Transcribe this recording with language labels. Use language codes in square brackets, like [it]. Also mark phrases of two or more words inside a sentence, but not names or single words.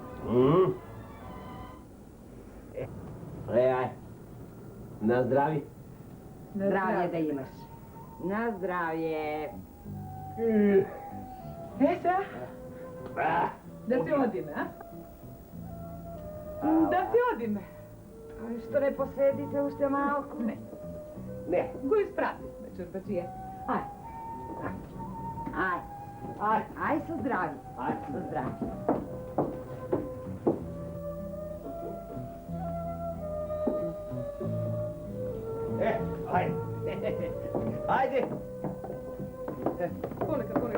[mk] Ај, на здрави. Здравје да имаш. На здравје. Еса, да се одиме, а? Да се одиме. Што не поседите уште малко? Ne. Ne. Го изпрати, чорбаджија. Ај. Ај са здрави. Ај са здрави. Ajde. Полека.